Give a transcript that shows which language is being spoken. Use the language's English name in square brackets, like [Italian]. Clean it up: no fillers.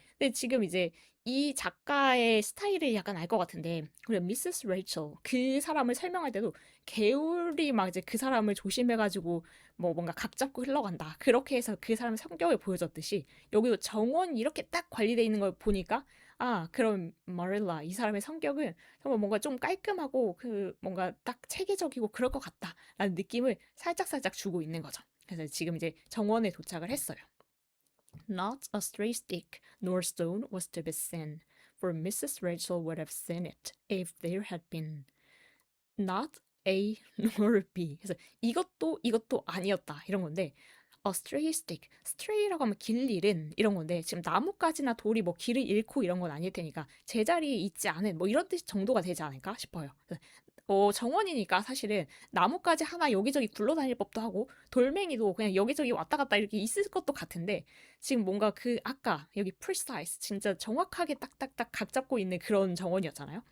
[Korean] 근데 지금 이제 이 작가의 스타일을 약간 알 것 같은데 우리 미세스 레이첼 그 사람을 설명할 때도 개울이 막 이제 그 사람을 조심해가지고 뭐 뭔가 각 잡고 흘러간다 그렇게 해서 그 사람의 성격을 보여줬듯이 여기도 정원이 이렇게 딱 관리돼 있는 걸 보니까 그럼 마릴라 이 사람의 성격은 정말 뭔가 좀 깔끔하고 그 뭔가 딱 체계적이고 그럴 것 같다라는 느낌을 살짝살짝 주고 있는 거죠. 그래서 지금 이제 정원에 도착을 했어요. [English] Not a stray stick nor stone was to be seen, for Mrs. Rachel would have seen it if there had been. Not A nor B. [Korean] 그래서 이것도 아니었다 이런 건데 [English] a stray stick. [Korean] stray라고 하면 길 잃은 이런 건데 지금 나뭇가지나 돌이 뭐 길을 잃고 이런 건 아닐 테니까 제자리에 있지 않은 뭐 이런 뜻 정도가 되지 않을까 싶어요. 정원이니까 사실은 나뭇가지 하나 여기저기 굴러다닐 법도 하고 돌멩이도 그냥 여기저기 왔다 갔다 이렇게 있을 것도 같은데 지금 뭔가 그 아까 여기 precise 진짜 정확하게 딱딱딱 각 잡고 있는 그런 정원이었잖아요.